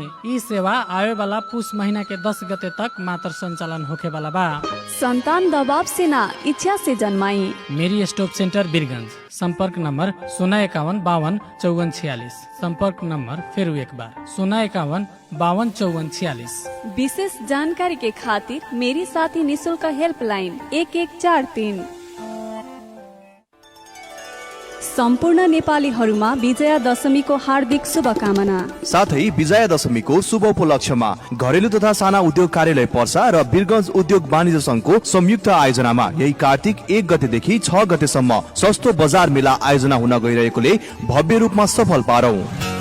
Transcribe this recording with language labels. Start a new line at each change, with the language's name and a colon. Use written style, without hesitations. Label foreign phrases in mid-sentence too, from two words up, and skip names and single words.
Bhojpuri: ई सेवा आवे वाला पुष महीना के 10 गते तक मात्र संचालन होके वाला बा। संतान दबाव से ना, इच्छा से जन्माई। मेरी स्टॉप सेंटर बिरगंज। संपर्क नंबर 051 52 54 46। संपर्क नंबर फिर एक बार 051 52 54 46। विशेष जानकारी के खातिर मेरी साथी निशुल्क हेल्पलाइन 1143।
Nepali: सम्पूर्ण नेपालीहरूमा विजया दशमीको हार्दिक शुभकामना। साथै विजया दशमीको शुभ उपलक्ष्यमा घरेलु तथा साना उद्योग कार्यालय पर्सा र बिरगंज उद्योग वाणिज्य संघको संयुक्त आयोजनामा यही कार्तिक 1 गतेदेखि 6 गतेसम्म सस्तो बजार मेला आयोजना हुन गइरहेकोले भव्य रूपमा सफल पारौं।